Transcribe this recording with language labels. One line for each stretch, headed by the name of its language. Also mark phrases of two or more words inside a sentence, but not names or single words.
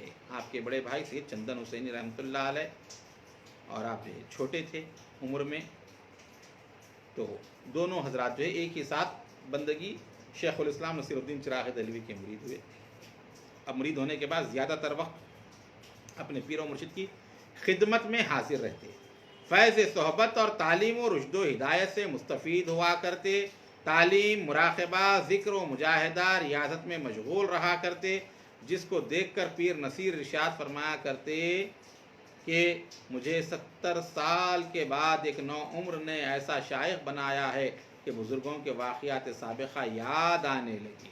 Urdu: آپ کے بڑے بھائی سید چندن حسینی
Arabic: رحمۃ اللہ علیہ،
Urdu: اور آپ جو چھوٹے تھے عمر میں، تو دونوں حضرات جو ہے ایک ہی ساتھ بندگی شیخ الاسلام نصیر الدین چراغ دہلوی کے مرید ہوئے۔ اب مرید ہونے کے بعد زیادہ تر وقت اپنے پیر و مرشد کی خدمت میں حاضر رہتے، فیض صحبت اور تعلیم و رشد و ہدایت سے مستفید ہوا کرتے، تعلیم، مراقبہ، ذکر و مجاہدہ، ریاضت میں مشغول رہا کرتے، جس کو دیکھ کر پیر نصیر ارشاد فرمایا کرتے کہ مجھے 70 سال کے بعد ایک نوعمر نے ایسا شائخ بنایا ہے کہ بزرگوں کے واقعات سابقہ یاد آنے لگے۔